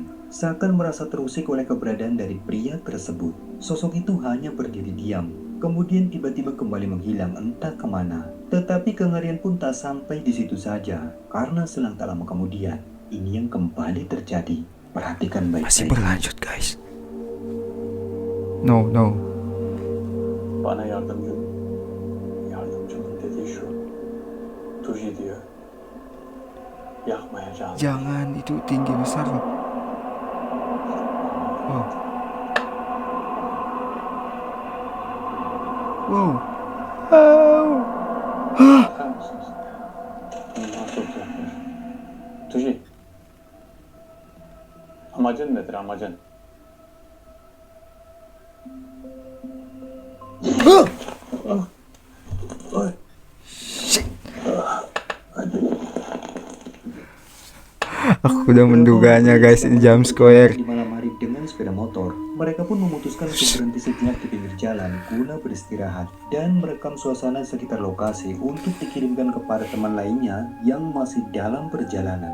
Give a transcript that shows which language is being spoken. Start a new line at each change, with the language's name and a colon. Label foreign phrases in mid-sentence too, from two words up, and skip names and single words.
Indonesian: Seakan merasa terusik oleh keberadaan dari pria tersebut. Sosok itu hanya berdiri diam, kemudian tiba-tiba kembali menghilang entah kemana. Tetapi kengerian pun tak sampai di situ saja, karena selang tak lama kemudian, ini yang kembali terjadi. Perhatikan baik-baik. Masih berlanjut guys. No.
Turkish: Bana yardımcının dediği şu. Tuji diyor. Yakmayacağız.
Indonesian: Jangan, itu tinggi besar loh. Wow.
Turkish: Bakar mısınız? Bundan çok yaklaş. Tuji. Amacın nedir amacın?
Indonesian: Aku udah menduganya guys, ini
English: jump scare.
Indonesian: Di malam hari dengan sepeda motor, mereka pun memutuskan untuk berhenti sejenak di pinggir jalan guna beristirahat dan merekam suasana sekitar lokasi untuk dikirimkan kepada teman lainnya yang masih dalam perjalanan.